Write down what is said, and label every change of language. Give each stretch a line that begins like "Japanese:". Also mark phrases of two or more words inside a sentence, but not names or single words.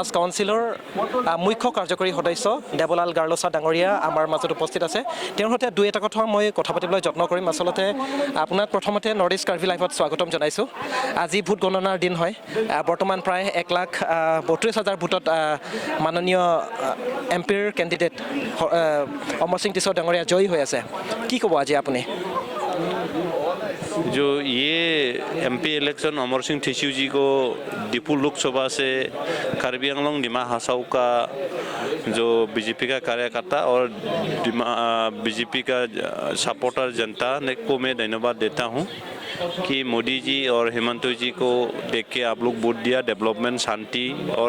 Assamese: কাউন্সিলৰ মুখ্য কাৰ্যকৰী সদস্য দেৱলাল গাৰ্লছা ডাঙৰীয়া আমাৰ মাজত উপস্থিত আছে তেওঁৰ সৈতে দুই এটা কথা মই কথা পাতিবলৈ যত্ন কৰিম আচলতে আপোনাক প্ৰথমতে নৰ্থ ইষ্ট কাৰ্বি লাইভত স্বাগতম জনাইছোঁ আজি ভোট গণনাৰ দিন হয় বৰ্তমান প্ৰায় 1,32,000 ভোটত মাননীয়
English: MP candidate
Assamese: অমৰ সিং টিছৌ ডাঙৰীয়া জয়ী হৈ আছে কি ক'ব আজি আপুনি
Hindi: जो ये
English: MP election
Hindi: अमर सिंह टिसौ जी को दीपू लोकसभा से कार्बी आंगलोंग डिमा हासाओ का जो BJP का कार्यकर्ता और BJP का सपोर्टर जनता ने को मैं धन्यवाद देता हूँ कि मोदी जी और हेमंत जी को देख के आप लोग वोट दिया डेवलपमेंट शांति और